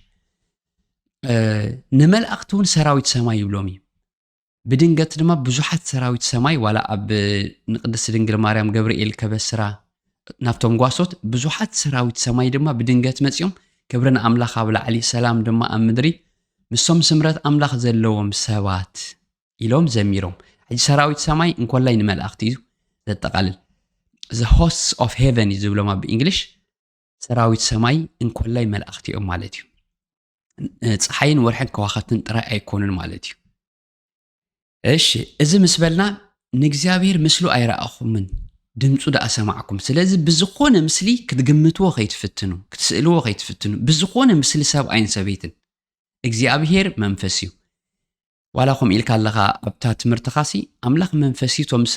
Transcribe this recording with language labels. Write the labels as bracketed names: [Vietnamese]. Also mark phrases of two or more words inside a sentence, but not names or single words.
[Tigrinya] ንመላእክቲ እውን ሰራዊት ሰማይ ይብሎም እዩ ብድንገት ድማ ብዙሓት ሰራዊት ሰማይ ዋላ ኣብ ንቅድስቲ ድንግል ማርያም ገብርኤል ከበስራ ናብቶም ጓሶት ብዙሓት ሰራዊት ሰማይ ድማ ብድንገት መፅዮም ክብርን ኣምላኽ ኣብ ላዕሊ ሰላም ድማ ኣብ ምድሪ ምሶም ስምረት ኣምላኽ ዘለዎም ሰባት ኢሎም ዘሚሮም ሕጂ ሰራዊት ሰማይ እንኮላይ ንመላእክቲ እዩ ዘጠቃልል [English] the hosts of heaven [Tigrinya] እዩ ዝብሎማ ብእንግሊሽ ሰራዊት ሰማይ እንኮላይ መላእክቲ እዮም ማለት እዩ ፀሓይን ወርሕን ከዋኽብትን ጥራይ ኣይኮኑን ማለት እዩ እሺ እዚ ምስ በልና ንእግዚኣብሔር ምስሉ ኣይረኣኹምን ድምፁ ዳኣ ሰማዕኩም ስለዚ ብዝኾነ ምስሊ ክትግምትዎ ከይትፍትኑ ክትስእልዎ ከይትፍትኑ ብዝኾነ ምስሊ ሰብኣይን ሰበይትን እግዚኣብሔር መንፈስ እዩ ዋላ ከምኡ ኢልካ ኣለኻ ኣብታ ትምህርትኻሲ ኣምላኽ መንፈስ እዩ ቶም